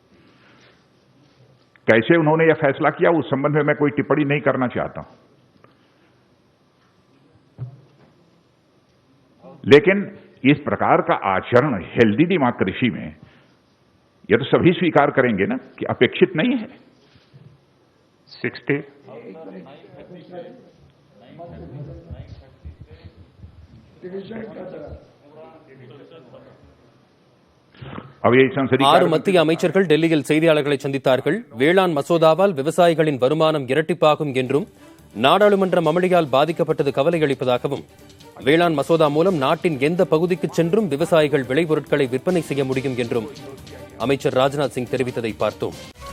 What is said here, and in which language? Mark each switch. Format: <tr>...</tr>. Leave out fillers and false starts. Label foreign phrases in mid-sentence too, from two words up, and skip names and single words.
<hi>कैसे उन्होंने यह फैसला किया उस संबंध में मैं कोई टिप्पणी नहीं करना चाहता हूं, लेकिन इस प्रकार का आचरण</hi> <en>healthy democracy</en> <hi>में यह तो सभी स्वीकार करेंगे ना कि अपेक्षित नहीं है। 60।</hi> <ta>ஆறு மத்திய அமைச்சர்கள் டெல்லியில் செய்தியாளர்களை சந்தித்தார்கள். வேளாண் மசோதாவால் விவசாயிகளின் வருமானம் இரட்டிப்பாகும் என்றும், நாடாளுமன்றம் அமளியால் பாதிக்கப்பட்டது கவலை அளிப்பதாகவும், வேளாண் மசோதா மூலம் நாட்டின் எந்த பகுதிக்கு சென்றும் விவசாயிகள் விளைபொருட்களை விற்பனை செய்ய முடியும் என்றும் அமைச்சர் ராஜ்நாத் சிங் தெரிவித்ததை பார்த்தோம்.</ta>